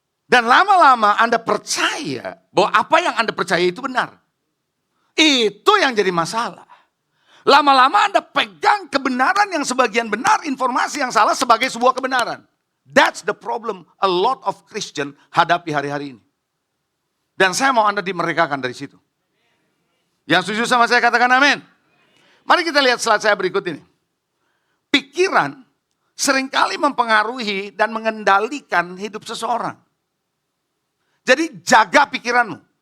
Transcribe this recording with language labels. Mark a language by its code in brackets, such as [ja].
[id] Dan lama-lama Anda percaya bahwa apa yang Anda percaya itu benar. Itu yang jadi masalah. Lama-lama Anda pegang kebenaran yang sebagian benar, informasi yang salah sebagai sebuah kebenaran. [en] That's the problem a lot of Christian [id] hadapi hari-hari ini. Dan saya mau Anda dimerdekakan dari situ. Yang setuju sama saya katakan amin. Mari kita lihat slide saya berikut ini. Pikiran seringkali mempengaruhi dan mengendalikan hidup seseorang. Jadi jaga pikiranmu.